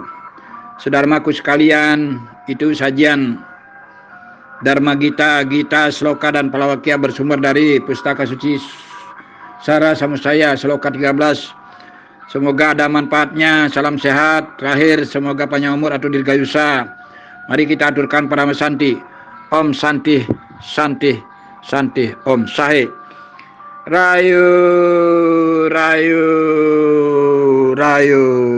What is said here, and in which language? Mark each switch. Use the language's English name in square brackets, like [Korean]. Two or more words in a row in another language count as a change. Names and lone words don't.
[Indonesian] Saudaraku sekalian, itu sajian Dharma Gita, Gita, Sloka dan Palawakya bersumber dari Pustaka Suci Sara Samusaya, Sloka 13. Semoga ada manfaatnya. Salam sehat. Terakhir, semoga panjang umur atau dirgayusa. Mari kita aturkan para santi. [Sanskrit] ॐ शान्ति, शान्ति, शान्ति, ॐ सहे. Rayu, Rayu, Rayu.